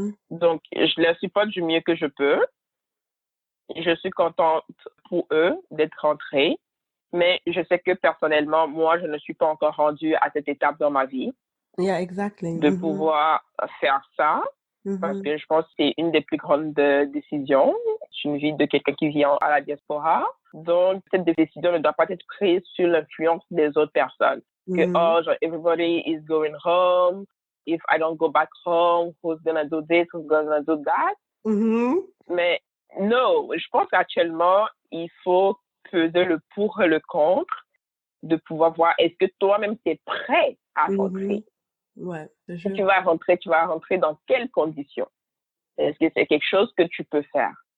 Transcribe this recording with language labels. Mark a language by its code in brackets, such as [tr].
[fr] Donc, je les supporte du mieux que je peux. Je suis contente pour eux d'être rentrés, mais je sais que personnellement, moi, je ne suis pas encore rendue à cette étape dans ma vie. [en] Yeah, exactly. [fr] De pouvoir faire ça, parce que je pense que c'est une des plus grandes décisions. C'est une vie de quelqu'un qui vit à la diaspora. Donc, cette décision ne doit pas être prise sur l'influence des autres personnes. Que, oh, genre, [en] everybody is going home. If I don't go back home, who's gonna do this, who's gonna do that? [fr] Mais non, je pense qu'actuellement, il faut peser le pour et le contre de pouvoir voir est-ce que toi-même tu es prêt à rentrer. Ouais, si tu vas rentrer dans quelles conditions? Est-ce que c'est quelque chose que tu peux faire?